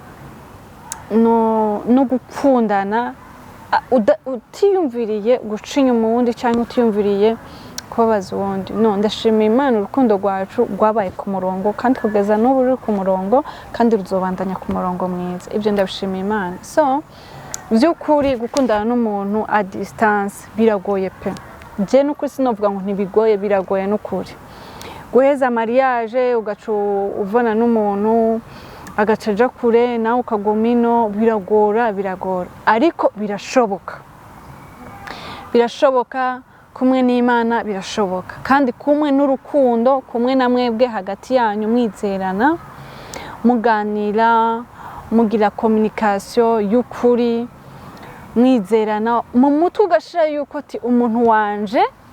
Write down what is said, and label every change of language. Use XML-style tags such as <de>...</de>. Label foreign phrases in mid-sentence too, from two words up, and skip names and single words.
<rn>no gukundana utiyumviriye guca inyuma uwundi cyangwa utiyumviriye kubabaza uwundi no ndashimira Imana urukundo rwacu rwabaye ku murongo kandi kugeza n'ubu ruri ku murongo kandi ruzobandanya ku murongo mwiza ibyo ndabishimira Imana so by'ukuri gukundana n'umuntu</rn> <fr>a distance</fr> <rn>biragoye pe je n'ukuri sinovuga ngo ntibigoye biragoye n'ukuri guheza mariage ugaca uvana n'umuntu agacaja kure nawe ukagumino biragora ariko birashoboka kumwe n'Imana birashoboka kandi kumwe n'urukundo kumwe na mwebwe hagati yanyu mwizerana muganira mugira communication y'ukuri mwizerana mu mutwe ugashira yuko ati umuntu wanje</rn>